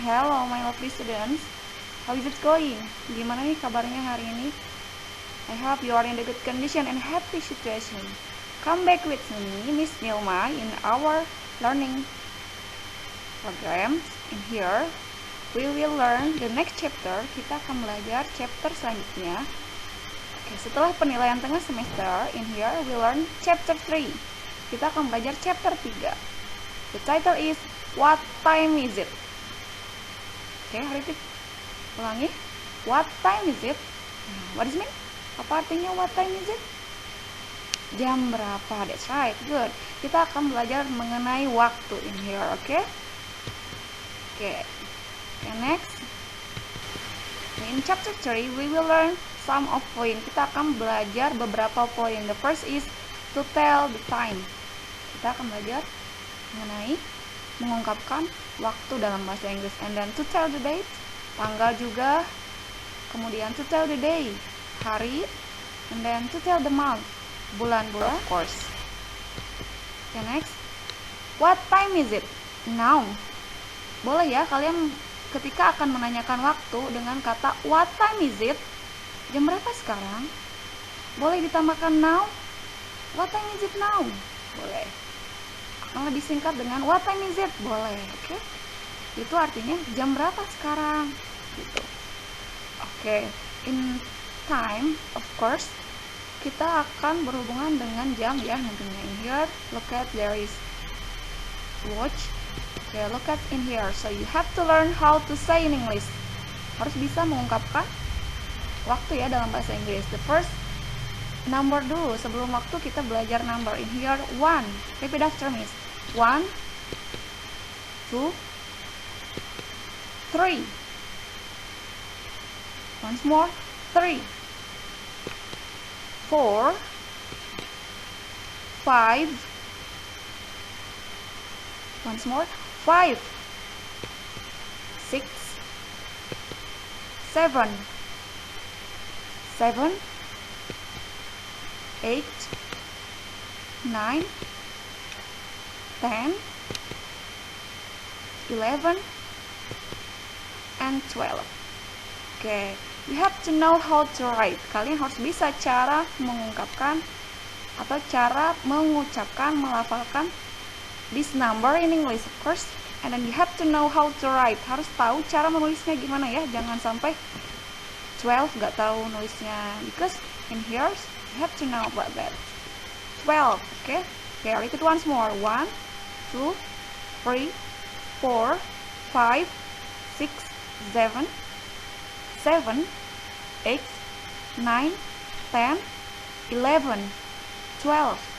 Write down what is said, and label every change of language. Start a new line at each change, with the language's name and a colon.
English: Hello my lovely students. How is it going?
Indonesian: Gimana nih kabarnya hari ini?
English: I hope you are in the good condition and happy situation. Come back with me, Miss Nilma, in our learning program. In here, we will learn the next chapter.
Indonesian: Kita akan belajar chapter selanjutnya. Oke, setelah penilaian tengah semester,
English: in here we learn chapter 3.
Indonesian: Kita akan belajar chapter 3.
English: The title is What time is it? Oke, repeat.
Indonesian: Ulangi.
English: What time is it? What does it mean?
Indonesian: Apa artinya
English: what time is it?
Indonesian: Jam berapa?
English: That's right. Good.
Indonesian: Kita akan belajar mengenai waktu
English: in here,
Indonesian: oke? Oke.
English: Next. In chapter 3 we will learn some of point.
Indonesian: Kita akan belajar beberapa poin.
English: The first is to tell the time.
Indonesian: Kita akan belajar mengenai mengungkapkan waktu dalam bahasa Inggris.
English: And then to tell the date,
Indonesian: tanggal juga.
English: Kemudian to tell the day,
Indonesian: hari.
English: And then to tell the month,
Indonesian: bulan-bulan,
English: of course. Okay, next. What time is it? Now.
Indonesian: Boleh ya kalian ketika akan menanyakan waktu dengan kata
English: what time is it?
Indonesian: Jam berapa sekarang? Boleh ditambahkan now?
English: What time is it now?
Indonesian: Boleh. Akan lebih singkat dengan
English: what time is it?
Indonesian: Boleh, oke? Itu artinya jam berapa sekarang? Gitu. Oke,
English: in time, of course,
Indonesian: kita akan berhubungan dengan jam ya nantinya.
English: In here, look at there is watch. Okay, look at in here. So you have to learn how to say in English.
Indonesian: Harus bisa mengungkapkan waktu ya dalam bahasa Inggris.
English: The first number
Indonesian: dulu. Sebelum waktu kita belajar
English: number. In here, 1. Repeat after me. 1, 2, 3. Once more. 3, 4, 5. Once more. 5, 6, 7, 8, 9, 10, 11, and 12. Okay, you have to know how to write.
Indonesian: Kalian harus bisa cara mengungkapkan atau cara mengucapkan, melafalkan
English: this number in English, of course. And then you have to know how to write.
Indonesian: Harus tahu cara menulisnya gimana ya. Jangan sampai 12 gak tahu nulisnya.
English: Because in here you have to know about that. 12, okay? Okay, repeat once more. 1, 2, 3, 4, 5, 6, 7, 8, 9, 10, 11, 12.